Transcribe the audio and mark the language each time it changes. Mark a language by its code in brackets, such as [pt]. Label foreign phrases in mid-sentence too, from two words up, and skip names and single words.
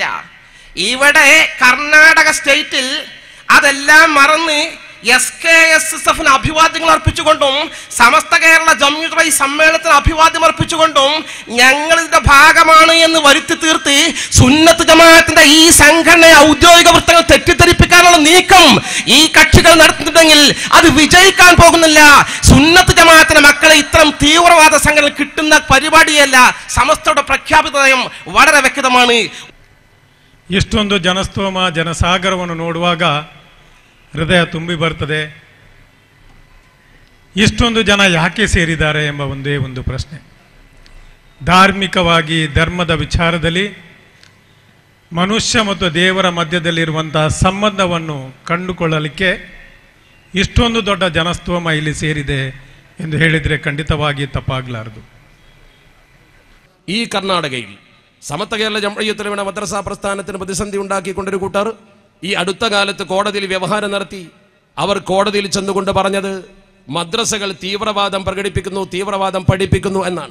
[ml] ഇവിടെ കർണാടക സ്റ്റേറ്റിൽ അതെല്ലാം മറന്ന് SKSSFന് അഭിവാദ്യങ്ങൾ അർപ്പിച്ചുകൊണ്ടും സമസ്ത കേരള ജംഇയ്യത്തുൽ ഉലമ സമ്മേളനത്തിന് അഭിവാദ്യം അർപ്പിച്ചുകൊണ്ടും ഞങ്ങൾ ഇതിന്റെ ഭാഗമാണ് എന്ന് വരുത്തി തീർത്ത് സുന്നത്ത് ജമാഅത്തിന്റെ ഈ സംഘടനയെ ഔദ്യോഗിക വൃത്തങ്ങൾ തെറ്റിദ്ധരിപ്പിക്കാനുള്ള നീക്കം ഈ കക്ഷികൾ നടത്തുന്നുണ്ടെങ്കിൽ അത് വിജയിക്കാൻ പോകുന്നില്ല. സുന്നത്ത് ജമാഅത്തിന്റെ മക്കളെ ഇത്തരം തീവ്രവാദ സംഘടന കിട്ടുന്ന പരിപാടിയല്ല. സമസ്തയുടെ പ്രഖ്യാപിത നയം വളരെ വ്യക്തമാണ്. [kn] ಇಷ್ಟೊಂದು ಜನಸ್ತೋಮ ಜನಸಾಗರವನ್ನು ನೋಡುವಾಗ ಹೃದಯ ತುಂಬಿ ಬರ್ತದೆ. ಇಷ್ಟೊಂದು ಜನ ಯಾಕೆ ಸೇರಿದ್ದಾರೆ ಎಂಬ ಒಂದೇ ಒಂದು ಪ್ರಶ್ನೆ. ಧಾರ್ಮಿಕವಾಗಿ ಧರ್ಮದ ವಿಚಾರದಲ್ಲಿ ಮನುಷ್ಯ ಮತ್ತು ದೇವರ ಮಧ್ಯದಲ್ಲಿರುವಂತಹ ಸಂಬಂಧವನ್ನು ಕಂಡುಕೊಳ್ಳಲಿಕ್ಕೆ ಇಷ್ಟೊಂದು ದೊಡ್ಡ ಜನಸ್ತೋಮ ಇಲ್ಲಿ ಸೇರಿದೆ ಎಂದು ಹೇಳಿದರೆ ಖಂಡಿತವಾಗಿ ತಪ್ಪಾಗಲಾರದು. [ml] ഈ കർണാടകയിൽ സമസ്ത കേരള ജംഇയ്യത്തുൽ ഉലമ മദ്രസ പ്രസ്ഥാനത്തിന് പ്രതിസന്ധി ഉണ്ടാക്കിക്കൊണ്ടൊരു കൂട്ടർ ഈ അടുത്ത കാലത്ത് കോടതിയിൽ വ്യവഹാരം നടത്തി. അവർ കോടതിയിൽ ചെന്നുകൊണ്ട് പറഞ്ഞത് മദ്രസകൾ തീവ്രവാദം പ്രകടിപ്പിക്കുന്നു, തീവ്രവാദം പഠിപ്പിക്കുന്നു എന്നാണ്.